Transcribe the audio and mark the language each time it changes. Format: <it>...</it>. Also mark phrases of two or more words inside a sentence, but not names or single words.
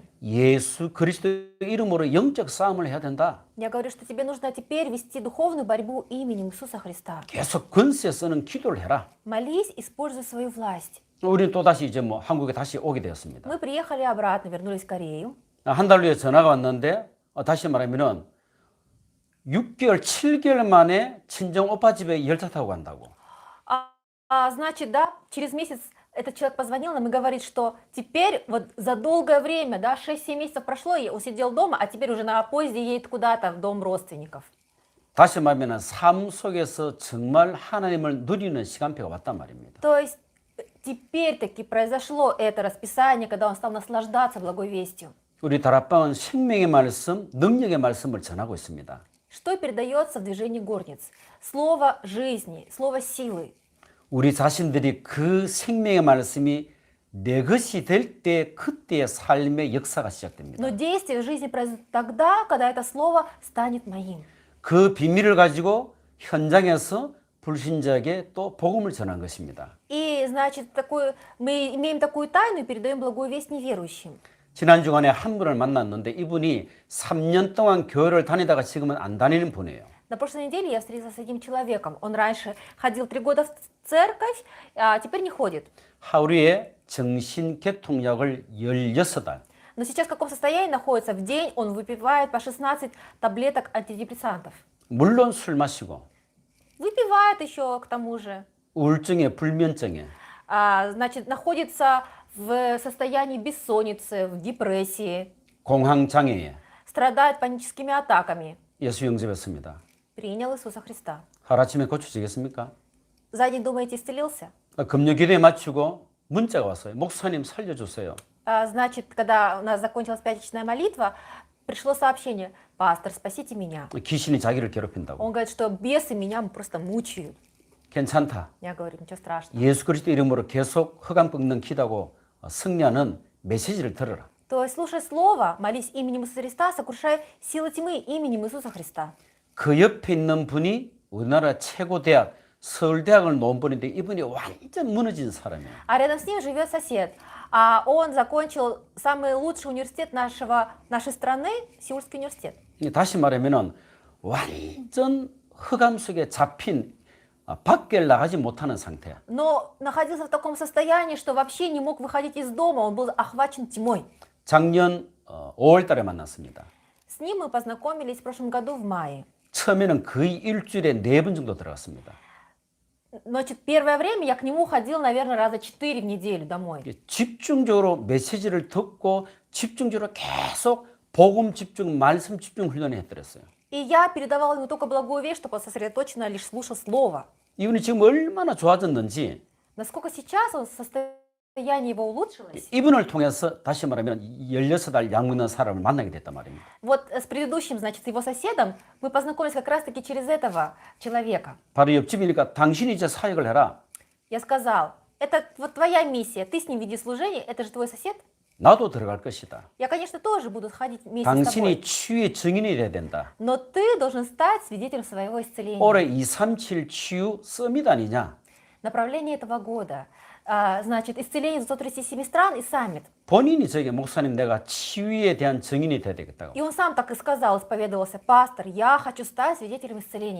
<ko>예수 그리스도 이름으로 영적 싸움을 해야 된다.</ko> <ru>Я говорю, что тебе нужно теперь вести духовную борьбу именем Иисуса Христа.</ru> <ko>계속 권세 쓰는 기도를 해라.</ko> <ru>Молись, используй свою власть.</ru> <ko>우리는 또 다시 이제 한국에 다시 오게 되었습니다.</ko> <ru>Мы приехали обратно, вернулись в Корею.</ru> <ko>한 달 후에 전화가 왔는데 다시 말하면은 6개월, 7개월 만에 친정 오빠 집에 열차 타고 간다고.</ko> <ru>Значит, да, через месяц этот человек позвонил нам и говорит, что теперь вот за долгое время, да, 6-7 месяцев прошло, и он сидел дома, а теперь уже на поезде едет куда-то в дом родственников.</ru> <ko>다시 말하면 삶 속에서 정말 하나님을 누리는 시간표가 왔단 말입니다.</ko> <ru>То есть теперь таки произошло это расписание, когда он стал наслаждаться благой вестью.</ru> <ko>우리 다락방은 생명의 말씀, 능력의 말씀을 전하고 있습니다.</ko> <ru>Что передается в движении горниц? Слово жизни, слово силы.</ru> <ko>우리 자신들이 그 생명의 말씀이 내 것이 될 때 그때의 삶의 역사가 시작됩니다.</ko> <ru>Но действие в жизни произойдет тогда, когда это слово станет моим.</ru> <ko>그 비밀을 가지고 현장에서 불신자에게 또 복음을 전한 것입니다.</ko> <ru>И, значит, мы имеем такую тайну и передаем благую весть неверующим.</ru> <ko>지난 주간에 한 분을 만났는데 이분이 3년 동안 교회를 다니다가 지금은 안 다니는 분이에요.</ko> <ru>На прошлой неделе я встретилась с одним человеком. Он раньше ходил 3 года в церковь, а теперь не ходит.</ru> <ko>하루에 정신개통약을 16알.</ko> <ru>Но сейчас в каком состоянии находится? В день он выпивает по 16 таблеток антидепрессантов.</ru> <ko>물론 술 마시고</ko> <ru>Выпивает еще к тому же.</ru> <ko>우울증에 불면증에</ko> <ru>Значит, находится в состоянии бессонницы, в депрессии,</ru> <ko>공황장애에</ko> <ru>страдает паническими атаками.</ru> <ko>예수 영접했습니다.</ko> <ru>Принял Иисуса Христа.</ru> <ko>하루아침에 고쳐지겠습니까?</ko> <ru>За день, думаете, исцелился?</ru> <ko>금요 기도에 마치고 문자가 왔어요. 목사님 살려주세요.</ko> <ru>Значит, когда у нас закончилась пятничная молитва, пришло сообщение: «Пастор, спасите меня».</ru> <ko>귀신이 자기를 괴롭힌다고.</ko> <ru>Он говорит, что бесы меня просто мучают.</ru> <ko>괜찮다.</ko> <ru>Я говорю, ничего страшного.</ru> <ko>예수 그리스도 이름으로 계속 흑암 꺾는 기도하고 승리하는 메시지를 들어라.</ko> <ru>То есть, слушай слово, молись именем Иисуса Христа, сокрушай силы тьмы именем Иисуса Христа.</ru> <ko>그 옆에 있는 분이 우리나라 최고 대학 서울대학을 나온 분인데 이분이 완전 무너진 사람이에요.</ko> <ru>А рядом с ним живет сосед. Он закончил самый лучший университет нашей страны, Сеульский университет.</ru> <ko>다시 말하면은 완전 흑암 속에 잡힌 밖에 나가지 못하는 상태야.</ko> <ru>Но находился в таком состоянии, что вообще не мог выходить из дома, он был охвачен тьмой.</ru> <ko>작년 5월 달에 만났습니다.</ko> <ru>С ним мы познакомились в прошлом году в мае.</ru> <ko>처음에는 거의 일주일에 4번 정도 들어갔습니다.</ko> <ru>Значит, первое время я к нему ходил, наверное, раза 4 в неделю домой.</ru> <ko>집중적으로 메시지를 듣고 집중적으로 계속 복음 집중, 말씀 집중 훈련을 해드렸어요.</ko> <ru>И я передавала ему только благую весть, чтобы он сосредоточенно лишь слушал слово.</ru> <ko>이분이 지금 얼마나 좋아졌는지</ko> <ru>Насколько сейчас он состояние его улучшилось.</ru> <ko>이분을 통해서 다시 말하면 16알 약 먹는 사람을 만나게 됐단 말입니다.</ko> <ru>Вот с предыдущим, значит, его соседом мы познакомились как раз-таки через этого человека.</ru> <ko>바로 옆집이니까 당신이 이제 사역을 해라.</ko> <ru>Я сказал, это вот твоя миссия, ты с ним веди служение, это же твой сосед.</ru> <ko>나도 들어갈 것이다.</ko> <ru>Я, конечно, тоже буду ходить вместе с</ru> <ko>당신이</ko> <ru>тобой.</ru> <ko>치유의 증인이 돼야 된다.</ko> <ru>Но ты должен стать свидетелем своего исцеления.</ru> <ko>올해 237 치유 서밋 아니냐?</ko> <ru>Направление этого года, значит, исцеление 137 стран и саммит.</ru> <ko>본인이 저에게 목사님 내가 치유에 대한 증인이 돼야 되겠다고.</ko> <ru>И он сам так и сказал, исповедовался: пастор, я хочу стать свидетелем исцеления.</ru>